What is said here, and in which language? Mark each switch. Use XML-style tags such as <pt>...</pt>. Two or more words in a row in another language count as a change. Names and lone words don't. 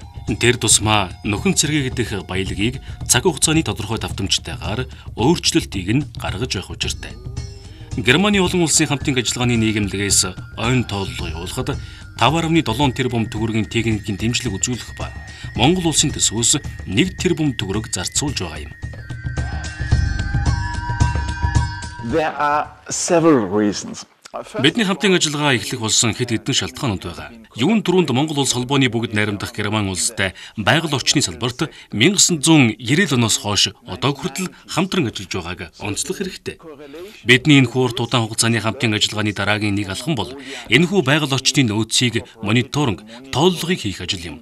<mn>Тэр тусмаа нөхөн цэрэг дэх баялагийг цаг хугацааны тодорхой давтамжтайгаар өөрчлөлтийг нь гаргаж явах учиртай. Германы олон улсын хамтын ажиллагааны нийгэмлэгээс ойн тооллого явуулахад 5.7 тэрбум төгрөгийн техникийн дэмжлэг үзүүлэх ба Монгол улсын төсвөөс 1 тэрбум төгрөг зарцуулж байгаа юм.</mn> <en>There are several reasons.</en> <mn>Бидний хамтын ажиллагаа эхлэх болсон хэд хэдэн шалтгаанууд байгаа. Юун түрүүнд Монгол улс холбооны бүгд найрамдах Герман улстай байгаль орчны салбарт 1990 оноос хойш одоо хүртэл хамтран ажиллаж байгааг онцлох хэрэгтэй. Бидний энэхүү урт удаан хугацааны хамтын ажиллагааны дараагийн нэг алхам бол энэхүү байгаль орчны нөөцийг мониторинг, тооллогыг хийх ажил юм.</mn>